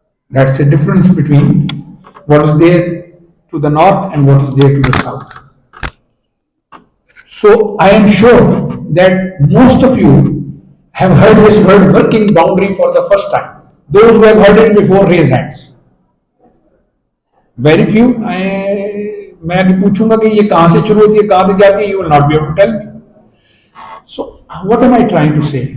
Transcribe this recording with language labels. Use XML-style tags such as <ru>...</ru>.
<en>That's the difference between what is there to the north and what is there to the south. So I am sure that most of you have heard this word working boundary for the first time. Those who have heard it before, raise hands. Very few.</en> <hi>मैं अभी पूछूंगा कि ये कहां से शुरू होती है, कहां तक जाती है,</hi> <en>you will not be able to tell me. So what am I trying to say?</en>